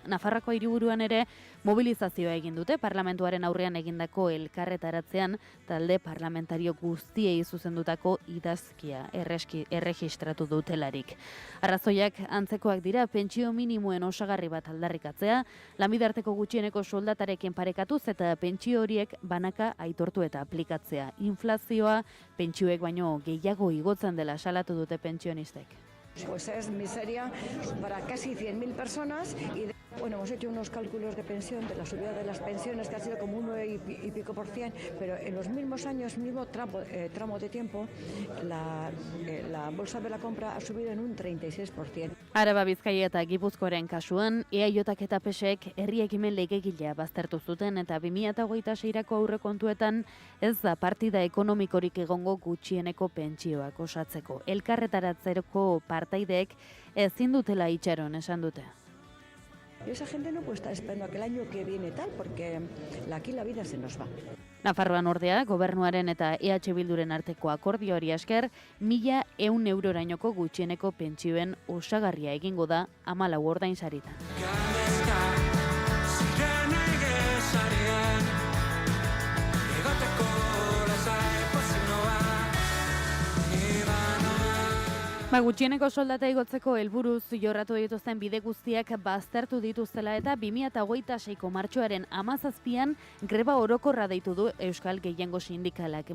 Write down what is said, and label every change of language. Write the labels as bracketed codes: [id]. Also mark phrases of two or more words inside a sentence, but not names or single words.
[eu] Nafarroako hiriburuan ere mobilizazioa egin dute parlamentuaren aurrean egindako elkarretaratzean talde parlamentario guztiei zuzendutako idazkia erregistratu dutelarik. Arrazoiak antzekoak dira, pentsio minimoen osagarri bat aldarrikatzea, lanbidarteko gutxieneko soldatarekin parekatuz eta pentsio horiek banaka aitortu eta aplikatzea. Inflazioa pentsioek baino gehiago igotzen dela salatu dute pentsionistek. [es] Pues es miseria para casi 100.000 personas y hemos hecho unos cálculos de pensión de la subida de las pensiones que ha sido como un 9 y pico %, pero en los mismos años, mismo tramo de tiempo, la bolsa de la compra ha subido en un 36%. [eu] Araba, Bizkaia eta Gipuzkoaren kasuan, EAJak eta PSek herri ekimen legegilea baztertu zuten eta 2026ko aurrekontuetan ez da partida ekonomikorik egongo gutxieneko pentsioak osatzeko. Elkarretaratzeko partaideek ezin dutela itxaron esan dute. [es] Y esa gente no puede estar esperando a que el año que viene tal, porque aquí la vida se nos va. [eu] Nafarroan ordea, gobernuaren eta EH Bilduren arteko akordioari esker, 1.100 eurorainoko gutxieneko pentsioen osagarria egingo da 14 ordainsaritan. Gutxieneko soldata igotzeko helburuz jorratu dituzten bide guztiak baztertu dituztela eta 2026ko martxoaren 17an greba orokorra deitu du Euskal Gehiengo Sindikalak.